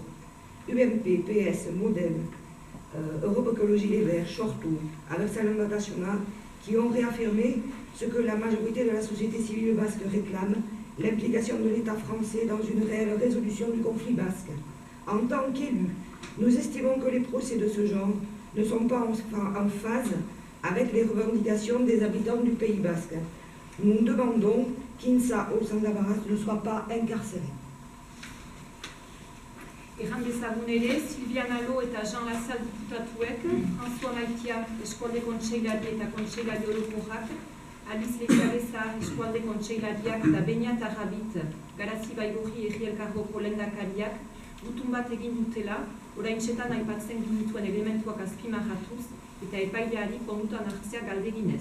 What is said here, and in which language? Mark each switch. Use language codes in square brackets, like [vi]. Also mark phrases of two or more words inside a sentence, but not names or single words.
[fr] UMP, PS, Modem, Europe Écologie Les Verts, Shortou, avec Salon National, qui ont réaffirmé ce que la majorité de la société civile basque réclame, l'implication de l'État français dans une réelle résolution du conflit basque. En tant qu'élus, nous estimons que les procès de ce genre ne sont pas en phase avec les revendications des habitants du Pays basque. Nous demandons qu'Insa Oksana Baratz ne soit pas incarcérée. [eu] Erran dezagun ere, Silviana Lo eta Jean Lassalle diputatuek, François Maitia eskualde kontseilari eta kontseilari orokorrak, Alice Leizagezar eskualde kontseilariak eta Beñat Arrabit, Garazi Baigorri Herri Elkargoko lehendakariak, gutun bat egin dutela, oraintxetan aipatzen ginituen elementuak azpimarratuz eta epaileari kondutan hartzea galdeginez.